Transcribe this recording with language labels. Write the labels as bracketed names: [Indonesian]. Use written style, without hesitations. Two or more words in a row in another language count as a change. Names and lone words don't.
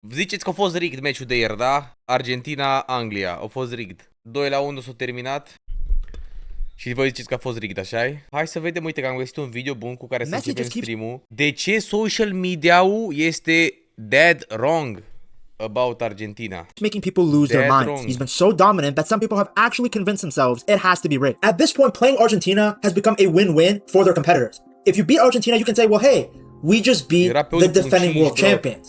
[Romanian] Ziceți că a fost rigged meciul de ieri, da? Argentina-Anglia. A fost rigged. 2-1 s-a terminat. Și voi ziceți că a fost rigged, așa-i? Hai să vedem, uite că am găsit un video bun cu care să începem stream-ul. De ce [English] social media-ul [Romanian] este [English] dead wrong about Argentina? Making people lose their minds. He's been so dominant that some people have actually convinced themselves it has to be rigged. At this point, playing Argentina has become a win-win for their competitors. If you beat Argentina, you can say, well, hey, we just beat the defending world champions.